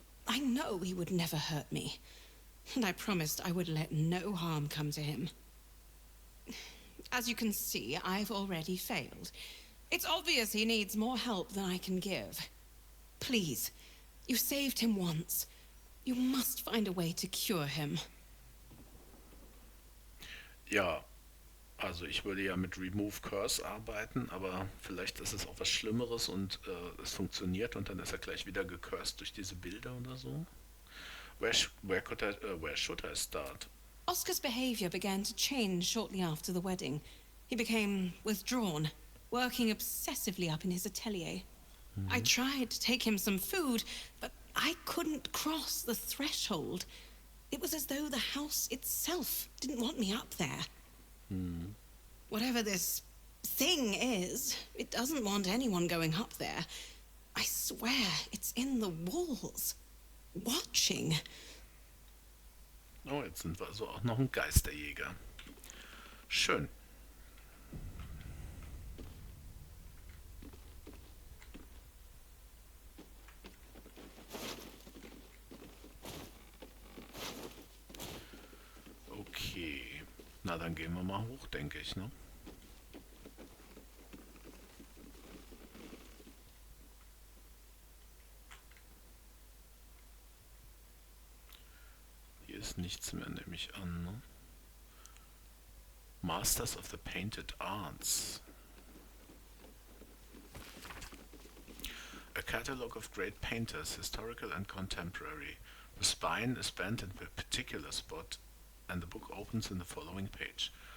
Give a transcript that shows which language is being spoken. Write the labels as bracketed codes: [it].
[en] I know he would never hurt me, and I promised I would let no harm come to him. As you can see, I've already failed. It's obvious he needs more help than I can give. Please, you saved him once. You must find a way to cure him. [de] Ja, also ich würde ja mit Remove Curse arbeiten, aber vielleicht ist es auch was Schlimmeres und es funktioniert und dann ist er gleich wieder gecursed durch diese Bilder oder so. [en] Where should I start? Oscar's behavior began to change shortly after the wedding. He became withdrawn, working obsessively up in his atelier. I tried to take him some food, but I couldn't cross the threshold. It was as though the house itself didn't want me up there. Whatever this thing is, it doesn't want anyone going up there. I swear it's in the walls, watching. [de] Oh, jetzt sind wir also auch noch ein Geisterjäger. Schön. Okay. Na, dann gehen wir mal hoch, denke ich, ne? Hier ist nichts mehr, nehme ich an, ne? [en] Masters of the Painted Arts. A catalogue of great painters, historical and contemporary. The spine is bent in a particular spot, and the book opens in the following page.